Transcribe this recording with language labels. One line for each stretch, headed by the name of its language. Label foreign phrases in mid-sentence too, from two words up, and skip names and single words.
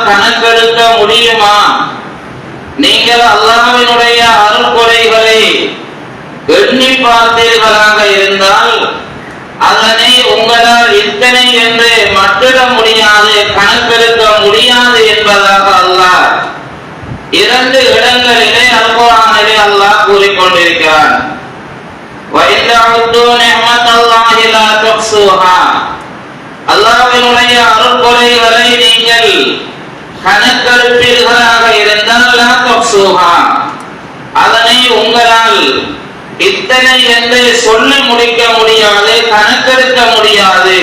Tamil: கணக்கெடுக்க முடியுமா, நீங்கள் அல்லாஹ்வினுடைய அருட்கொடைகளை எண்ணி பார்த்தீர்களாக இருந்தால் அதனை உங்களால் இத்தனை என்று மட்டிட முடியாது, கணக்கெடுக்க முடியாது என்பதாக அல்லாஹ் 2 இடங்களிலே அல் குர்ஆனிலே அல்லாஹ் கூறிக்கொண்டிருக்கிறான்.
Arabic: وَإِنْ تَعُدُّوا نِعْمَةَ اللَّهِ لَا تُحْصُوهَا.
Tamil: அல்லாஹ்வினுடைய அருட்கொடைகளை நீங்கள் கணக்கெடுப்பீர்களாக இருந்தால்
Arabic: لا تحصوها,
Tamil: அதனை உங்களால் இத்தனை என்று சொல்லி முடிக்க முடியாது, கணக்கெடுக்க முடியாது.